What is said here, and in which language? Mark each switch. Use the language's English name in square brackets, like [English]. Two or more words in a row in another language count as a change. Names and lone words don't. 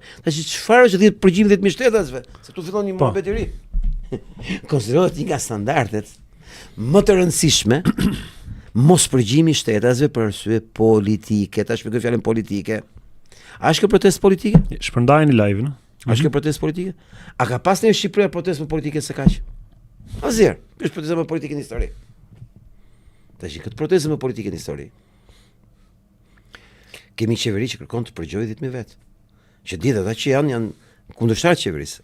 [Albanian] Tash çfarë është 10 përgjimi 10.000 shtetësve? Se tu fillon një muhabet i ri. Konsiderohet një nga standardet më të rëndësishme mos përgjimi shtetësve për arsye politike. Ta shpjegoj fjalën politike. A është kjo protestë politike? Shpërndajeni live-in. A është kjo protestë politike? A ka pas në Shqipëri protestë politike se kaq? Asnjëherë. Është protestë politike në histori. Tash këtë protestë politike në histori. Kemi qeveri që kërkon të përgjojë 10.000 vet. Që ditë ata që janë kundërshtar të qeverisë.